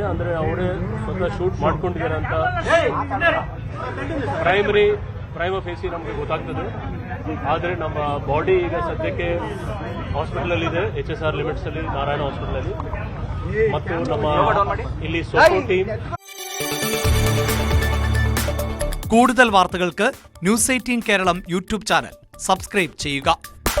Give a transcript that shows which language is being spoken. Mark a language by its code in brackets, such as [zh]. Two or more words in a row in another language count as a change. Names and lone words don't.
[kn] ಅಂದರೆ ಅವರೇ ಸ್ವತಃ ಶೂಟ್ ಮಾಡ್ಕೊಂಡಿದ್ದಾರೆ ಅಂತ [la] prima facie [kn] ನಮಗೆ ಗೊತ್ತಾಗ್ತದೆ. ಆದರೆ ನಮ್ಮ ಬಾಡಿ ಈಗ ಸದ್ಯಕ್ಕೆ ಹಾಸ್ಪಿಟಲಲ್ಲಿದೆ, HSR ಲಿಮಿಟ್ಸ್ ಅಲ್ಲಿ, ನಾರಾಯಣ ಹಾಸ್ಪಿಟಲ್ ಅಲ್ಲಿ. ಮತ್ತು ನಮ್ಮ ಇಲ್ಲಿ [en] SOCO team. [ml] കൂടുതൽ വാർത്തകൾക്ക് News 18 കേരളം [en] YouTube channel [ml] സബ്സ്ക്രൈബ് ചെയ്യുക.